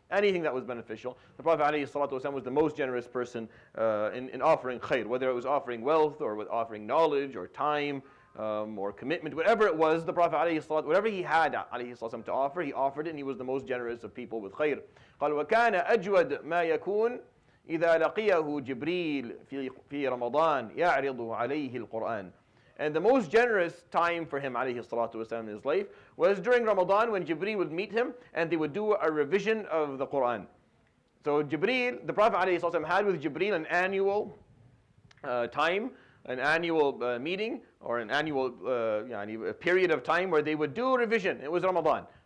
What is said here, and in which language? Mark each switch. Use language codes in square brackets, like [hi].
[en] Anything that was beneficial. The Prophet ﷺ was the most generous person in offering khair, whether it was offering wealth or with offering knowledge or time or commitment, whatever it was. The Prophet ﷺ, whatever he had ﷺ to offer, he offered it, and he was the most generous of people with khair. [ar] قال وكان أجود ما يكون إذا لقيه جبريل في رمضان يعرض عليه القرآن. [en] And the most generous time for him ﷺ in his life was during Ramadan, when Jibreel would meet him and they would do a revision of the Qur'an. So Jibreel, the Prophet ﷺ had with Jibreel an annual time, an annual meeting, or an annual period of time where they would do a revision. It was Ramadan.